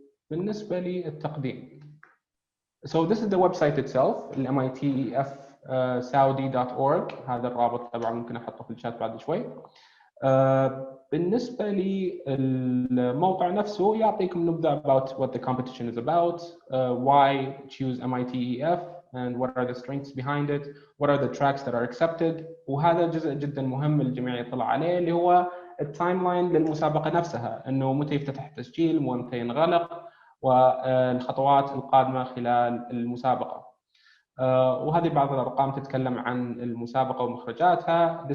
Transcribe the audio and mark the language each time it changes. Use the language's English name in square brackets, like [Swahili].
[Arabic] بالنسبه للتقديم [English] this is the website itself MITEF Saudi.org. [Arabic] هذا الرابط طبعا ممكن احطه في الشات بعد شوي. بالنسبه للموقع نفسه يعطيكم نبذه [English] about what the competition is about, why choose MITEF and what are the strengths behind it, what are the tracks that are accepted. [Arabic] وهذا جزء جدا مهم الجميع يطلع عليه اللي هو التايم لاين للمسابقه نفسها، انه متى يفتتح التسجيل ومتى ينغلق والخطوات القادمه خلال المسابقه. وهذه بعض الارقام تتكلم عن المسابقه ومخرجاتها.